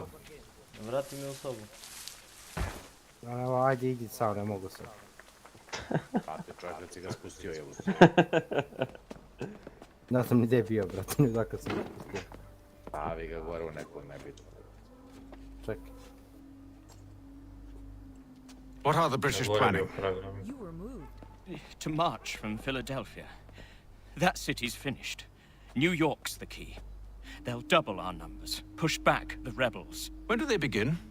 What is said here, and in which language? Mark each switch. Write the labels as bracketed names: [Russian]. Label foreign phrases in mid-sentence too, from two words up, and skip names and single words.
[Bosnian] Vrati me u sobu. Ajde, idi sam, ne mogu se. Brate, čovjek već si ga spustio, evo. Ne znam ni gdje je bio, brate, ni zakad sam ga pustio. Stavi ga gore u nekom nebitno. Čekaj. [English] What are the British planning? To march from Philadelphia. That city's finished. New York's the key. They'll double our numbers, push back the rebels. When do they begin?